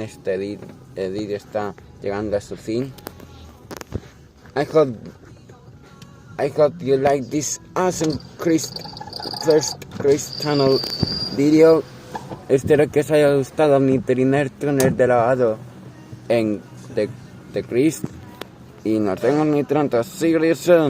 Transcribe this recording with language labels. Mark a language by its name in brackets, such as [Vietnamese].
[Spanish] Este edit está llegando a su fin. [English] I hope you like this awesome first Chris Channel video. [Spanish] Espero que os haya gustado mi primer túnel de lavado en The Chris. Y nos vemos muy pronto. [English] See you soon.